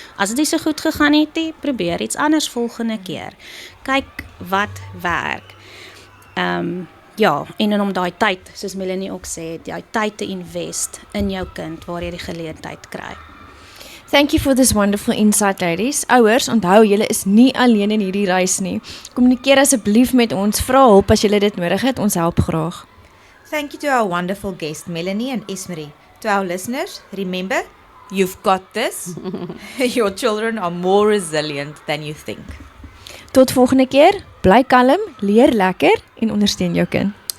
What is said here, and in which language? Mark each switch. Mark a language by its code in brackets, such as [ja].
[af] As dit nie so goed gegaan het nie, probeer iets anders volgende keer. Kyk wat werk. Ja, en om daai tyd, soos Melanie ook sê, daai tyd te invest in jou kind waar jy die geleentheid kry. [en] Thank you for this wonderful insight, ladies. [af] Ouers, onthou, julle is nie alleen in hierdie reis nie. Kommunikeer asseblief met ons, vra hulp as julle dit nodig het, ons help graag. [en] Thank you to our wonderful guest, Melanie and Esmerie. To our listeners, remember, you've got this. Your children are more resilient than you think. [af] Tot volgende keer, bly kalm, leer lekker en ondersteun jou kind.